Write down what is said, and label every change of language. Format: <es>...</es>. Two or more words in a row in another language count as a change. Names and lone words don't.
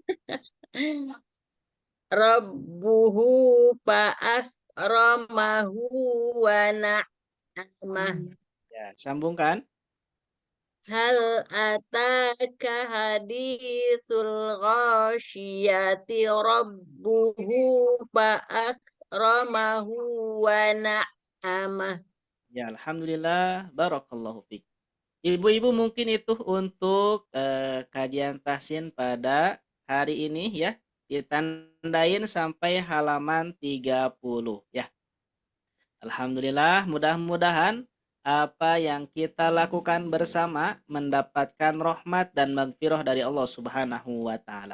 <ar>ربه فأكرمه ونعمه.</ar> <id>Ya, sambungkan.</id> <ar>هل أتاك حديث الغاشية ربه فأكرمه ونعمه.</ar> <id>Ya,</id> <ar>الحمد لله. بارك الله فيك.</ar> <id>Ibu-ibu mungkin itu untuk kajian tahsin pada hari ini ya. Ditandain sampai halaman 30 ya. Alhamdulillah, mudah-mudahan apa yang kita lakukan bersama mendapatkan rahmat dan magfirah dari Allah</id> <ar>سبحانه وتعالى.</ar>